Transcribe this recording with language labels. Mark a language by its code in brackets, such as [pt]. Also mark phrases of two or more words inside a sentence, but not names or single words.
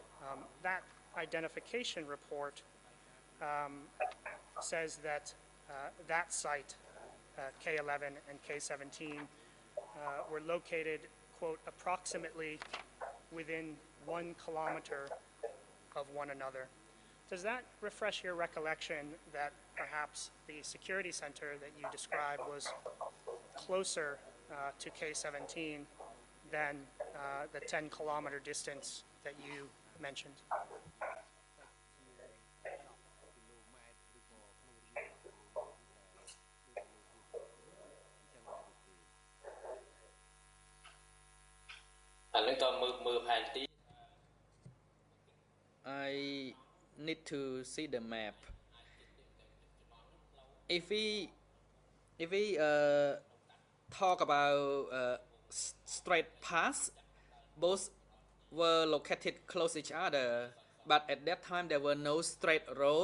[en] That identification report says that that site, K11 and K17, were located, quote, approximately within 1 kilometer of one another. Does that refresh your recollection that perhaps the security center that you described was closer to K17 than the 10-kilometer distance that you mentioned? [km] អានឹងក៏មើលផែនទី [en] I need to see the map. If we talk about straight paths, both were located close each other, but at that time there were no straight road.